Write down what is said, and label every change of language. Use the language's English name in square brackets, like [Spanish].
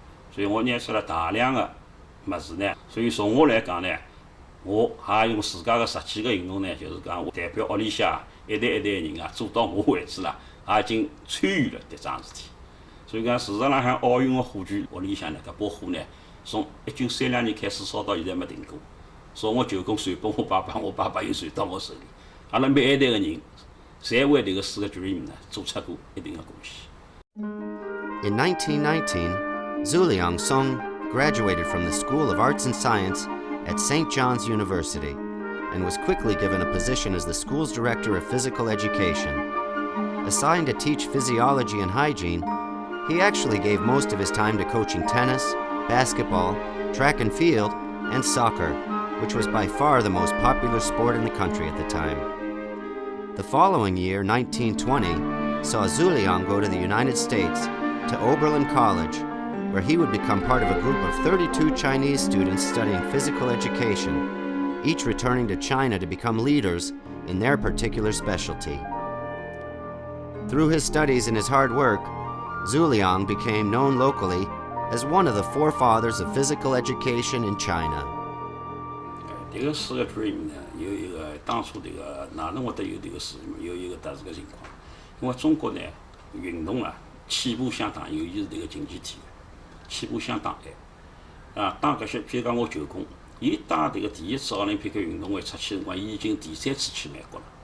[Wu Chinese] 所以我拿出了大量个物事呢，所以从我来讲呢，我也用自家个实际个行动呢，就是讲我代表屋里向一代一代个人啊，做到我为止啦，也已经参与了迭桩事体。所以讲，事实浪向奥运个火炬，屋里向呢搿把火呢，从1932年开始烧到现在没停过。从我舅公传拨我爸爸，我爸爸又传到我手里。阿拉每一代个人，侪为迭个4个 dream 呢做出过一定个贡献。 [English] In 1919, Zu-Liang Sung graduated from the School of Arts and Science at St. John's University and was quickly given a position as the school's director of physical education. Assigned to teach physiology and hygiene, he actually gave most of his time to coaching tennis, basketball, track and field, and soccer, which was by far the most popular sport in the country at the time. The following year, 1920, saw Zu-Liang go to the United States to Oberlin College, where he would become part of a group of 32 Chinese students studying physical education, each returning to China to become leaders in their particular specialty. Through his studies and his hard work, Zu-Liang became known locally as one of the forefathers of physical education in China. [Wu Chinese] 迭个4个 dream 呢，有一个当初迭个哪能会得有迭个事，有一个特殊个情况。因为中国呢，运动啊起步相当，尤其是迭个竞技体育，起步相当晚。啊，当搿些，譬如讲我舅公，伊带迭个第一次奥林匹克运动会出去辰光，伊已经第3次去美国了。